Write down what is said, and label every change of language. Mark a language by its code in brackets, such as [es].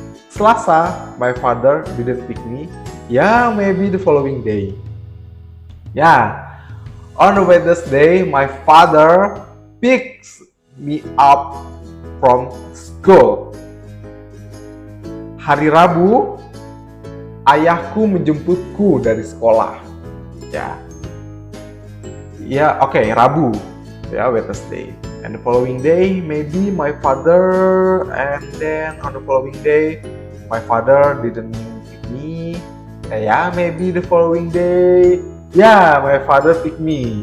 [en] Selasa my father didn't pick me. Ya, maybe the following day. Ya, on Wednesday my father picks me up from school. [id] Hari Rabu ayahku menjemputku dari sekolah. [en] Ya, oke, Rabu, ya, Wednesday. And the following day, maybe my father, and then on the following day, my father didn't pick me. Ya, maybe the following day, ya, my father pick me.